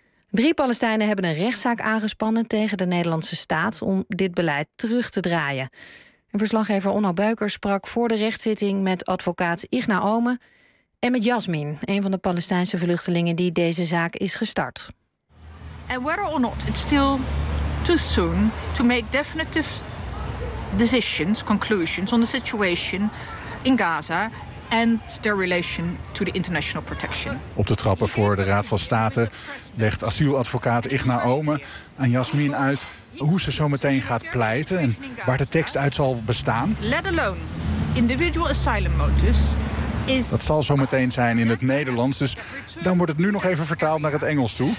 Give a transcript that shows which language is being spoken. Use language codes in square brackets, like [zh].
[nl] Drie Palestijnen hebben een rechtszaak aangespannen tegen de Nederlandse staat om dit beleid terug te draaien. En verslaggever Onno Buiker sprak voor de rechtszitting met advocaat Ighna Omen en met Jasmin, een van de Palestijnse vluchtelingen die deze zaak is gestart. En [en] whether or not it's still too soon to make definitive decisions, conclusions on the situation in Gaza and their relation to the international protection. [nl] Op de trappen voor de Raad van State legt asieladvocaat Ighna Omen aan Jasmin uit hoe ze zo meteen gaat pleiten en waar de tekst uit zal bestaan. [en] Let alone individual asylum motives. [nl] Dat zal zo meteen zijn in het Nederlands, dus dan wordt het nu nog even vertaald naar het Engels toe.